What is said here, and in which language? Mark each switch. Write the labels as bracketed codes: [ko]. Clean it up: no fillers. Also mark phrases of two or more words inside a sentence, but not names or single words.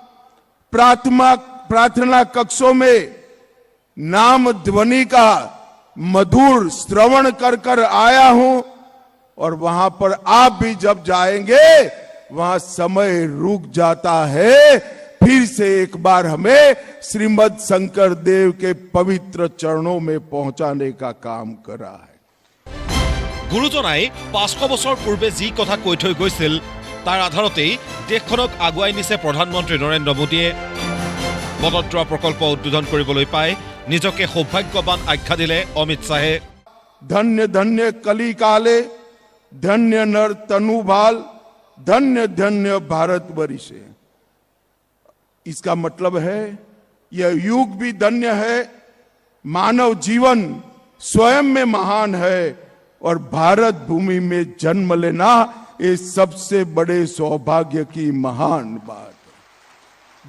[hi] प्रार्थना कक्षों में नाम ध्वनि का मधुर श्रवण कर आया हूं। और वहां पर आप भी जब जाएंगे वहां समय रुक जाता है। फिर से एक बार हमें श्रीमद शंकर देव के पवित्र चरणों में पहुंचाने का काम कर रहा है। [as] গুৰুজনাই 500 বছৰ পূৰ্বে যি কথা কৈ থৈ গৈছিল তাৰ আধাৰতেই দেশখনক আগুৱাই নিছে প্ৰধানমন্ত্ৰী নৰেন্দ্ৰ মোদীয়ে। বটদ্ৰা প্ৰকল্প উদ্বোধন কৰিবলৈ পাই নিজকে সৌভাগ্যৱান আখ্যা দিলে অমিত শ্বাহে। ধন্য ধন্য কলি কালে, ধন্য নৰ তনুভাল, ধন্য ধন্য ভাৰতবৰ্ষ। [hi] इसका मतलब है यह युग भी धन्य है, मानव जीवन स्वयं में महान है और भारत भूमि में जन्म लेना ये सबसे बड़े सौभाग्य की महान बात है।